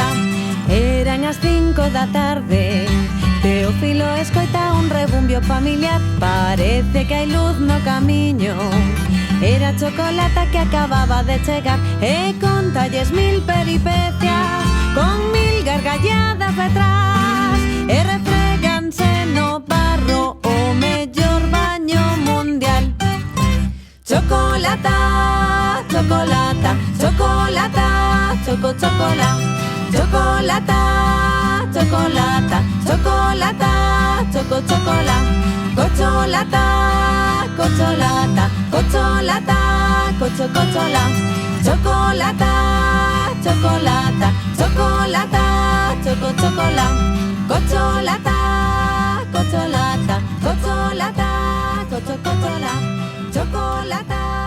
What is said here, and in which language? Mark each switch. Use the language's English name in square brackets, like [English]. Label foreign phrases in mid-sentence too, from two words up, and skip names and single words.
[Galician] Eran as 5 da tarde, Teófilo escoita un rebumbio familiar, parece que hai luz no camiño. Era Chocolata que acababa de chegar e contalles 1000 peripecias, con 1000 gargalladas detrás, e refréganse no barro o mellor baño mundial. Chocolata, chocolata, chocolata, chocolata, chocolata, chocolata, chocolata, chocolata, cocholata, cocholata, cocholata, cocholata, chocolata, chocolata, chocolata, chocolata, cocholata, cocholata, cocholata, cocholata, chocolata.